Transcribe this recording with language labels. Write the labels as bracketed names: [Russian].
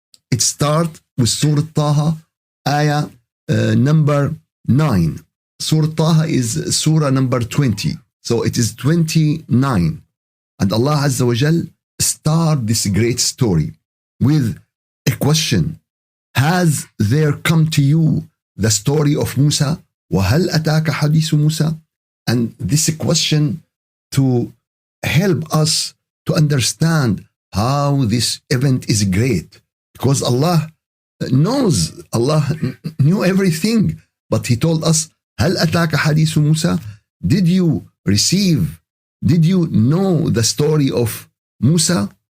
[English] It starts with Surah Taha, ayah number 9. Surah Taha is surah number 20. So it is 29. And Allah Azza wa Jal start this great story with a question. Has there come to you the story of Musa? [Arabic] وَهَلْ أَتَاكَ حَدِيثُ Musa? [English] And this question to help us to understand how this event is great. Because Allah knew everything. But He told us, [Arabic] هَلْ أَتَاكَ حَدِيثُ [English] Musa? Did you know the story of Musa?